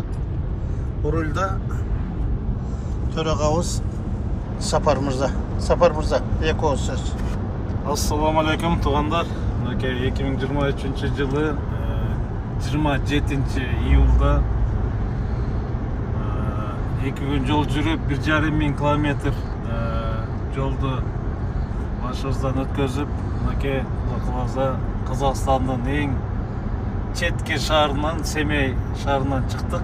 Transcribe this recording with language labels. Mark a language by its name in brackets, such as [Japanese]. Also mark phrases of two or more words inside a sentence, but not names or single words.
[Kazakh] Орылда төрағабыз Сапар Мырза. Сапар Мырза, екі ауыз сөз. [Kyrgyz] Ассаламу алейкум туугандар. 2023 жылы 27 июлда 2 күн жол жүрүп 1,5 миң километр жолду башыбыздан өткөзүп, Казакстандын эң четки шаарынан, Семей шаарынан чыктык.